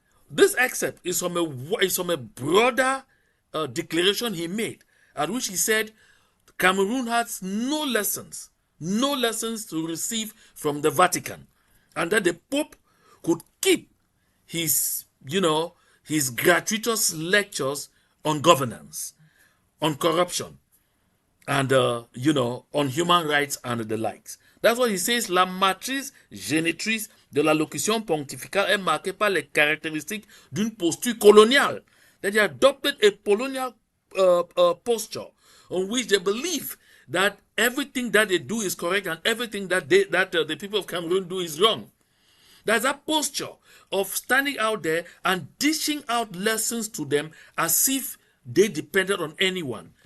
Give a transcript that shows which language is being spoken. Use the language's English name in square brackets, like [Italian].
[English] This excerpt is from a broader declaration he made, at which he said Cameroon has no lessons to receive from the Vatican, and that the Pope could keep his gratuitous lectures on governance, on corruption, and on human rights and the likes. That's what he says. [French] La matrice génétrice de la locution pontificale est marquée par les caractéristiques d'une posture coloniale. [English] That they adopted a colonial posture on which they believe that everything that they do is correct and everything that the people of Cameroon do is wrong. There's a posture of standing out there and dishing out lessons to them as if they depended on anyone.